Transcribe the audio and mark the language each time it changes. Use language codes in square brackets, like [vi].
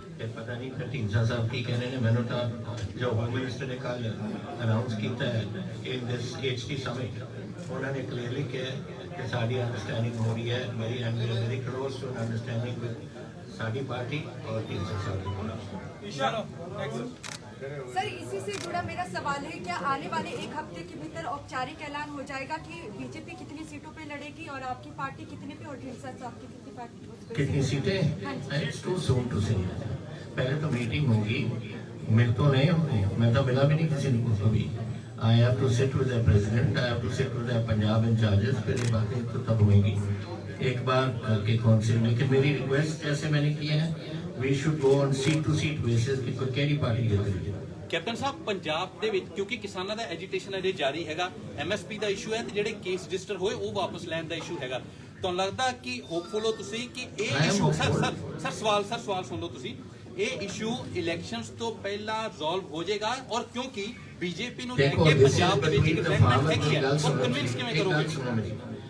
[pa] ਇਹ ਪਤਾ ਨਹੀਂ ਫਿਰ ਢੀਂਡਸਾ ਸਾਹਿਬ ਕੀ ਕਹਿ ਰਹੇ ਨੇ ਮੈਨੂੰ ਤਾਂ ਜੋ ਹੋਮ ਮਿਨਿਸਟਰ ਨੇ ਕੱਲ ਅਨਾਉਂਸ ਕੀਤਾ ਹੈ ਇਨ ਦਿਸ HT ਸਮਿਟ ਉਹਨਾਂ ਨੇ ਕਲੀਅਰਲੀ ਕਿਹਾ ਕਿ ਸਾਡੀ ਅੰਡਰਸਟੈਂਡਿੰਗ ਹੋ ਰਹੀ ਹੈ ਮੇਰੀ [en] and very close to understanding with [pa] ਸਾਡੀ ਪਾर्टी और ढींडसा साहब। [hi] सर इसी से जुड़ा मेरा सवाल है, क्या आने वाले एक हफ्ते के भीतर औपचारिक ऐलान हो जाएगा कि बीजेपी कितनी सीटों पे लड़ेगी और आपकी पार्टी कितने पे और ढींडसा साहब की कितनी पार्टी कितनी सीटें? [en] It's too soon to say. [hi] पहले तो मीटिंग होगी, मिल तो नहीं होंगे, मैं तो मिला भी नहीं किसी को कभी। [en] I have to sit with the president, I have to sit with the Punjab incharges, [hi] फिर ये बातें तो तब होंगी एक बार के कौन से। लेकिन मेरी रिक्वेस्ट जैसे मैंने की है, [en] we should go on seat to seat basis [hi] कि कोई केड़ी पार्टी जीत रही है। [pa] ਕੈਪਟਨ ਸਾਹਿਬ ਪੰਜਾਬ ਦੇ ਵਿੱਚ ਕਿਉਂਕਿ ਕਿਸਾਨਾਂ ਦਾ ਐਜੀਟੇਸ਼ਨ ਅਜੇ ਜਾਰੀ ਹੈਗਾ, MSP ਦਾ ਇਸ਼ੂ ਹੈ ਤੇ ਜਿਹੜੇ ਕੇਸ ਰਜਿਸਟਰ ਹੋਏ ਉਹ ਵਾਪਸ ਲੈਣ ਦਾ ਇਸ਼ੂ ਹੈਗਾ, ਤੁਹਾਨੂੰ ਲੱਗਦਾ ਕਿ ਹੋਪਫੁਲ ਹੋ ਤੁਸੀਂ ਕਿ ਇਹ ਇਸ਼ੂ ਸਰ ਸਵਾਲ ਸੁਣ ਲਓ ਤੁਸੀਂ, ਇਹ ਇਸ਼ੂ ਇਲੈਕਸ਼ਨਸ ਤੋਂ ਪਹਿਲਾਂ ਰਿਜ਼ੋਲਵ ਹੋ ਜਾਏਗਾ ਔਰ ਕਿਉਂਕਿ ਬੀਜੇਪੀ ਨੂੰ ਲੈ ਕੇ ਪੰਜਾਬ ਦੇ ਵਿੱਚ ਡਿਵੈਲਪਮੈਂਟ ਹੈਗੀ ਹੈ ਉਹ ਕਨਵਿੰਸ ਕਿਵੇਂ ਕਰੋਗੇ?